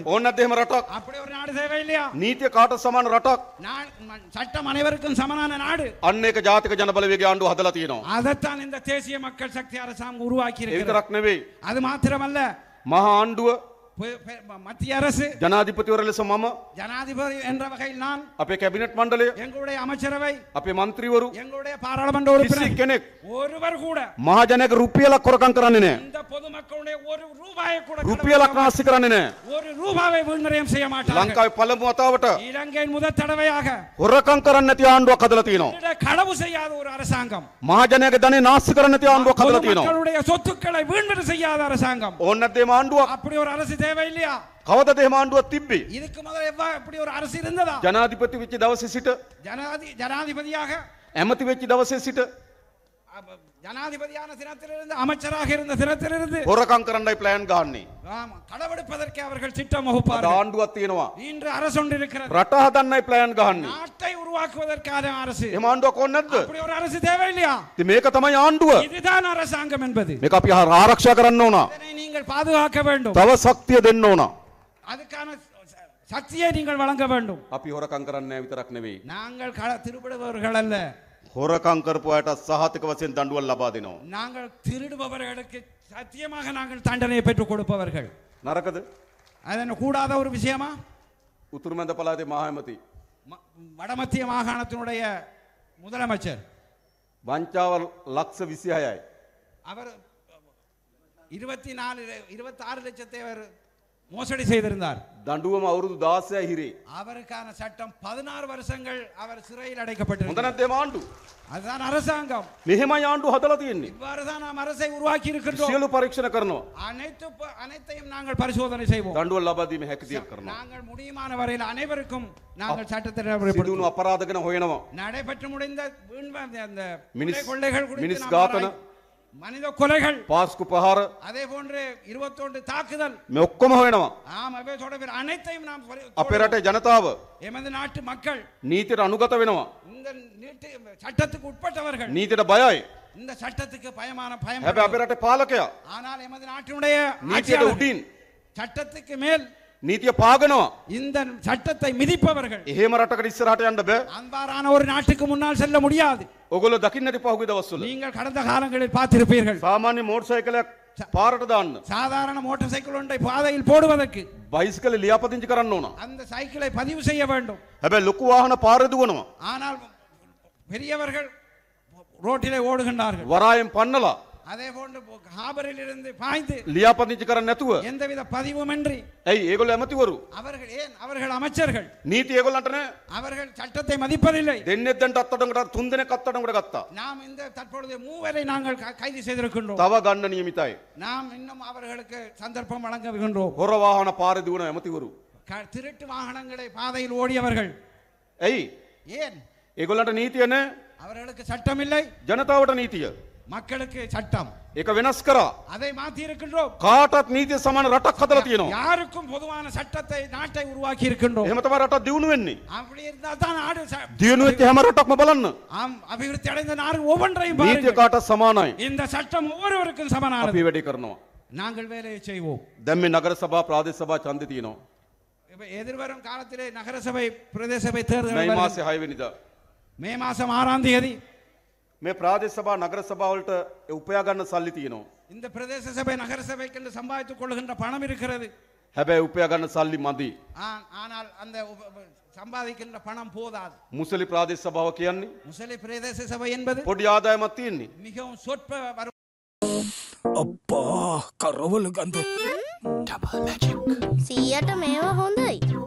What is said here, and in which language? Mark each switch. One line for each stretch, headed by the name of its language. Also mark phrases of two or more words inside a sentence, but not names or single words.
Sinhala: ඕන නැද්ද එහෙම රටක්?
Tamil: அப்படி ஒரு நாடு தேவை இல்லையா?
Sinhala: නීතිය කාටත් සමාන රටක්.
Tamil: சட்டம் அனைவருக்கும் சமனான நாடு.
Sinhala: අන්න ඒක ජාතික ජනබලවේගයේ ආණ්ඩුව හදලා තියෙනවා.
Tamil: அதைத்தான் இந்த தேசிய மக்கள் சக்தி அரசாங்கம் உருவாக்கி
Sinhala: ඒ
Tamil: இருக்கிறது.
Sinhala: විතරක් නෙවෙයි.
Tamil: அது மாத்திரமல்ல,
Sinhala: මහා ආණ්ඩුව
Tamil: மத்திய அரசு,
Sinhala: ජනාධිපතිවර ලෙස මම,
Tamil: ஜனாதிபதி என்ற வகையில் நான்,
Sinhala: අපේ කැබිනට් මණ්ඩලය,
Tamil: எங்களுடைய அமைச்சரவை,
Sinhala: අපේ മന്ത്രിවරු
Tamil: எங்களுடைய பாராளுமன்ற
Sinhala: කිසි
Tamil: உறுப்பினர்
Sinhala: කෙනෙක්
Tamil: ஒருவர் கூட
Sinhala: මහජනක රුපියලක් කොරකම් කරන්නේ නැහැ.
Tamil: இந்த பொதுமக்களுடைய ஒரு ரூபாயை கூட
Sinhala: රුපියලක් නාස්ති කරන්නේ නැහැ.
Tamil: ஒரு ரூபாவை வீண்விரயம் செய்ய மாட்டார்கள்.
Sinhala: ලංකාවේ පළමු වතාවට
Tamil: இலங்கையின் முதல் தடவையாக
Sinhala: හොරකම් කරන්නේ නැති ආණ්ඩුවක් හදලා තියෙනවා.
Tamil: களவு செய்யாத ஒரு அரசாங்கம்,
Sinhala: මහජනයාගේ ධනෙ නාස්ති කරන්නේ නැති ආණ්ඩුවක් හදලා තියෙනවා.
Tamil: பொதுமக்களுடைய சொத்துக்களை வீண்விரயம் செய்யாத அரசாங்கம்.
Sinhala: ඕන නැද්ද මේ ආණ්ඩුවක්?
Tamil: அப்படி ஒரு அரசு தேவை இல்லையா?
Sinhala: කවදද එහෙම ආණ්ඩුවක් තිබ්බේ?
Tamil: இதுக்கு முதல்ல அப்படி ஒரு அரசு இருந்ததா?
Sinhala: ජනාධිපති වෙච්ච දවසේ සිට
Tamil: ஜனாதிபதியாக,
Sinhala: ඇමති වෙච්ච දවසේ සිට
Tamil: ஜனாதிபதியான தினத்திலிருந்து, அமைச்சராக இருந்த தினத்திலிருந்து
Sinhala: හොරකම් කරන්නයි ප්ලෑන් ගහන්නේ.
Tamil: களவெடுப்பதற்கு அவர்கள் திட்டம்
Sinhala: අද
Tamil: வகுப்பார்கள்.
Sinhala: ආණ්ඩුවක් තියෙනවා.
Tamil: இன்று அரசு ஒன்று இருக்கிறது,
Sinhala: රට හදන්නයි ප්ලෑන් ගහන්නේ.
Tamil: நாட்டை உருவாக்குவதற்கான அரசு.
Sinhala: එහෙම ආණ්ඩුවක් ඕන නැද්ද?
Tamil: அப்படி ஒரு அரசு தேவை இல்லையா?
Sinhala: ඉතින් මේක තමයි ආණ්ඩුව.
Tamil: இதுதான் அரசாங்கம் என்பது.
Sinhala: මේක අපි ආරක්ෂා කරන්න ඕන.
Tamil: இதனை நீங்கள் பாதுகாக்க வேண்டும்.
Sinhala: තව ශක්තිය දෙන්න ඕන.
Tamil: அதுக்கான சக்தியை நீங்கள் வழங்க வேண்டும்.
Sinhala: අපි හොරකම් කරන්නේ නැහැ විතරක් නෙවෙයි.
Tamil: நாங்கள் திருடுபவர்கள் அல்ல,
Sinhala: හොරකම් කරපු අයට සහතික වශයෙන් දඬුවම් ලබා දෙනවා.
Tamil: நாங்கள் திருடுபவர்களுக்கு சத்தியமாக நாங்கள் தண்டனை பெற்றுக் கொடுப்பவர்கள்.
Sinhala: නරකද?
Tamil: அது கூடாத ஒரு விஷயமா?
Sinhala: උතුරු මැද පළාතේ මහ ඇමති
Tamil: வடமத்திய மாகாணத்தினுடைய முதலமைச்சர்
Sinhala: වංචාව ලක්ෂ 26යි.
Tamil: அவர் 26 லட்சத்தை அவர் மோசடி செய்திருந்தார்.
Sinhala: දඬුවම අවුරුදු 16 හිරේ.
Tamil: அவருக்கான சட்டம் 16 வருஷங்கள் அவர் சிறையில் அடைக்கப்பட்டிருந்தார்.
Sinhala: හොඳ නැද්ද මේ ආණ්ඩුව?
Tamil: அதுதான் அரசாங்கம்.
Sinhala: මෙහෙමයි ආණ්ඩුව හදලා තියෙන්නේ.
Tamil: இவ்வாறு தான் நாம் அரசை உருவாக்கி இருக்கின்றோம்.
Sinhala: සියලු පරීක්ෂණ කරනවා.
Tamil: அனைத்தையும் நாங்கள் பரிசோதனை செய்வோம்.
Sinhala: දඬුවම් ලබා දීමේ හැකියාවක් කරනවා.
Tamil: நாங்கள் முடியுமான வரையில் அனைவருக்கும் நாங்கள் சட்டத்தை
Sinhala: සිදුණු අපරාධ ගැන හොයනවා.
Tamil: நடைபெற்று முடிந்த அந்த
Sinhala: මිනිස්
Tamil: கொள்ளைகள்
Sinhala: මිනිස් ඝාතන,
Tamil: மனித கொலைகள்,
Sinhala: පාස්කු ප්‍රහාර
Tamil: அதே போன்று 21 தாக்குதல்,
Sinhala: මේ ඔක්කොම හොයනවා.
Tamil: ஆம் அவை தொடர்பில் அனைத்தையும் நாம்
Sinhala: අපේ රටේ ජනතාව
Tamil: எமது நாட்டு மக்கள்
Sinhala: නීතියට අනුගත වෙනවා.
Tamil: இந்த சட்டத்துக்கு உட்பட்டவர்கள்.
Sinhala: නීතියට බයයි.
Tamil: இந்த சட்டத்துக்கு பயம்.
Sinhala: හැබැයි අපේ රටේ පාලකයා
Tamil: ஆனால் எமது நாட்டினுடைய
Sinhala: නීතියට උඩින්
Tamil: சட்டத்துக்கு மேல்
Sinhala: නීතිය පාගනවා.
Tamil: இந்த சட்டத்தை மிதிப்பவர்கள்.
Sinhala: එහෙම රටකට ඉස්සරහට යන්න බෑ.
Tamil: அன்பாரான ஒரு நாட்டுக்கு முன்னால் செல்ல முடியாது.
Sinhala: ඔගොල්ලෝ දකින්න ඇති පහුගිය දවස්වල.
Tamil: நீங்கள் கடந்த காலங்களில் பார்த்திருப்பீர்கள்.
Sinhala: සාමාන්‍ය මෝටර් සයිකලයක් පාරට දාන්න
Tamil: சாதாரண மோட்டார் சைக்கிள் ஒன்றை பாதையில் போடுவதற்கு
Sinhala: බයිසිකල ලියාපදිංචි කරන්න ඕන.
Tamil: அந்த சைக்கிளை பதிவு செய்ய வேண்டும்.
Sinhala: හැබැයි ලොකු වාහන පාරේ දුවනවා.
Tamil: ஆனால் பெரியவர்கள் ரோட்டிலே ஓடுகின்றார்கள்.
Sinhala: වරායෙන් පන්නලා
Tamil: அதே போன்று ஹாபரில் இருந்து பாய்ந்து
Sinhala: ලියාපදිංචි කරන්න නැතුව.
Tamil: எந்தவித பதிவுமின்றி.
Sinhala: ඇයි ඒගොල්ලෝ ඇමතිවරු?
Tamil: அவர்கள் ஏன் அவர்கள் அமைச்சர்கள்?
Sinhala: නීති ඒගොල්ලන්ට නෑ.
Tamil: அவர்கள் சட்டத்தை மதிப்பதில்லை.
Sinhala: දෙන්නෙක් දැන් අත්අඩංගුවට 3 දෙනෙක් අත්අඩංගුවට ගත්තා.
Tamil: நாம் இந்த தற்பொழுது 3 பேரை நாங்கள் கைது செய்திருக்கின்றோம்.
Sinhala: තව ගන්න නියමිතයි.
Tamil: நாம் இன்னும் அவர்களுக்கு சந்தர்ப்பம் வழங்குகின்றோம்.
Sinhala: හොර වාහන පාරේ දුවන ඇමතිවරු.
Tamil: திருட்டு வாகனங்களை பாதையில் ஓடியவர்கள்.
Sinhala: ඇයි?
Tamil: ஏன்?
Sinhala: ඒගොල්ලන්ට නීතිය නෑ.
Tamil: அவர்களுக்கு சட்டம் இல்லை.
Sinhala: ජනතාවට නීතිය.
Tamil: மக்களுக்கு சட்டம்.
Sinhala: ඒක වෙනස් කරා.
Tamil: அதை மாற்றி இருக்கின்றோம்.
Sinhala: කාටත් නීතිය සමාන රටක් හදලා තියෙනවා.
Tamil: யாருக்கும் பொதுவான சட்டத்தை நாட்டை உருவாக்கி இருக்கின்றோம்.
Sinhala: එහෙම තමයි රටක් දියුණු වෙන්නේ.
Tamil: அப்படி இருந்தால் தான் நாடு
Sinhala: දියුණු වෙච්ච හැම රටක්ම බලන්න.
Tamil: ஆம், அபிவிருத்தி அடைந்த நாடு ஒவ்வொன்றையும்
Sinhala: නීතිය
Tamil: பாருங்கள்.
Sinhala: කාටත් සමානයි.
Tamil: இந்த சட்டம் ஒவ்வொருவருக்கும்
Sinhala: අපි
Tamil: சமமானது.
Sinhala: වැඩේ කරනවා.
Tamil: நாங்கள் வேலையை செய்வோம்.
Sinhala: දැන් මේ නගර සභා ප්‍රාදේශ සභා ඡන්දේ තියෙනවා.
Tamil: இப்ப எதிர்வரும் காலத்திலே நகரசபை பிரதேச சபை தேர்தல்
Sinhala: මේ
Tamil: வருகிறது.
Sinhala: මාසේ 6 වෙනිදා
Tamil: மே மாசம் 6ஆம் தேதி
Sinhala: මේ ප්‍රාදේශ සභා නගර සභා වලට උපයා ගන්න සල්ලි තියෙනවා.
Tamil: இந்த பிரதேச சபை நகர சபைக்கு என்று சம்பாதித்துக் கொள்கின்ற பணம் இருக்கிறது.
Sinhala: හැබැයි උපයා ගන්න සල්ලි මදි.
Tamil: ஆனால் அந்த சம்பாதிக்கின்ற பணம் போதாது.
Sinhala: මුසලි ප්‍රාදේශ සභාව කියන්නේ
Tamil: முசலி பிரதேச சபை என்பது
Sinhala: පොඩි ආදායමක් තියෙන්නේ.
Tamil: மிகவும் சொற்ப
Sinhala: අප්පා කරවල ගඳ
English: double magic
Sinhala: සීයට මේවා හොඳයි.